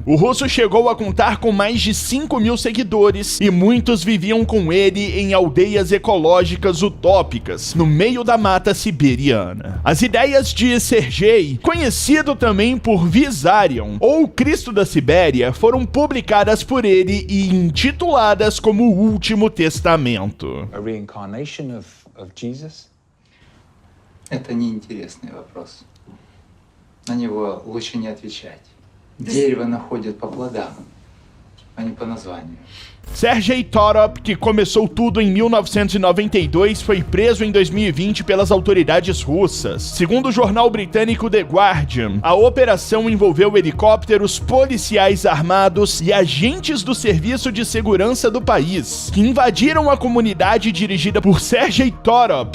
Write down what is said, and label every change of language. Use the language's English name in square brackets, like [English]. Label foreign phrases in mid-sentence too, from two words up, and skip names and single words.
[Portuguese] O russo chegou a contar com mais de 5.000 seguidores e muitos viviam com ele em aldeias ecológicas utópicas, no meio da mata siberiana. As ideias de Sergei, conhecido também por Vissarion, ou Cristo da Sibéria, foram publicadas por ele e intituladas como o Último Testamento. [English] A reincarnation of Jesus? [Russian] Это неинтересный вопрос. На него лучше не отвечать. Дерево находят по плодам, а не по названию. [Portuguese] Sergei Torop, que começou tudo em 1992, foi preso em 2020 pelas autoridades russas. Segundo o jornal britânico The Guardian, a operação envolveu helicópteros, policiais armados e agentes do Serviço de Segurança do país, que invadiram a comunidade dirigida por Sergei Torop.